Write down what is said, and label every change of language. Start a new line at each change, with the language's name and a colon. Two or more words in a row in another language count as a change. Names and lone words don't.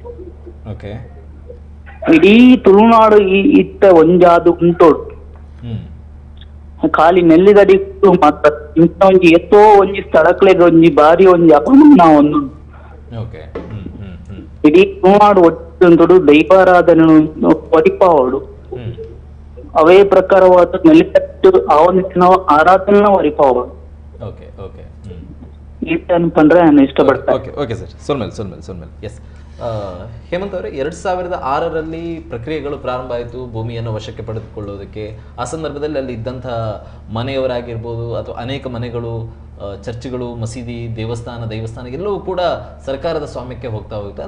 Tulu: ಇಡೀ ತುಳುನಾಡು ಇತ್ತ ಒಂಜಾದು ಉಂಟೋಡು ಖಾಲಿ ನೆಲ್ಲಿದಡಿ ಮಾತ್ರ ಇಂಥ ಒಂಜಿ ಎತ್ತೋ ಒಂಜಿ ಸ್ಥಳಕ್ಲೆಗ್ ಒಂಜಿ ಭಾರಿ ಒಂಜಿ ಅಪಮಾನ ಒಂದು ಇಡೀ ತುಳುನಾಡು ಒಟ್ಟು ದೈವಾರಾಧನೆ ಒಡಿಪಾವಡು. ಅವೇ ಪ್ರಕಾರವಾದ ನೆಲೆಕಟ್ಟು ಆವನಿಸಿನ ಆರಾಧನೆ ವರಿಪಾವ ಪಂಡ್ರೆ
Kannada: ನಾನು ಇಷ್ಟಪಡ್ತೇನೆ.
English: okay sir, ಸೊಲ್ಮೇಲ್.
Kannada: ಎಸ್ ಹೇಮಂತ್ ಅವರೇ, 2006ರಲ್ಲಿ ಪ್ರಕ್ರಿಯೆಗಳು ಪ್ರಾರಂಭ ಆಯಿತು ಭೂಮಿಯನ್ನು ವಶಕ್ಕೆ ಪಡೆದುಕೊಳ್ಳೋದಕ್ಕೆ. ಆ ಸಂದರ್ಭದಲ್ಲಿ ಅಲ್ಲಿ ಇದ್ದಂಥ ಮನೆಯವರಾಗಿರ್ಬೋದು ಅಥವಾ ಅನೇಕ ಮನೆಗಳು, ಚರ್ಚ್ಗಳು, ಮಸೀದಿ, ದೈವಸ್ಥಾನ ಎಲ್ಲವೂ ಕೂಡ ಸರ್ಕಾರದ ಸ್ವಾಮ್ಯಕ್ಕೆ ಹೋಗ್ತಾ ಹೋಗುತ್ತೆ.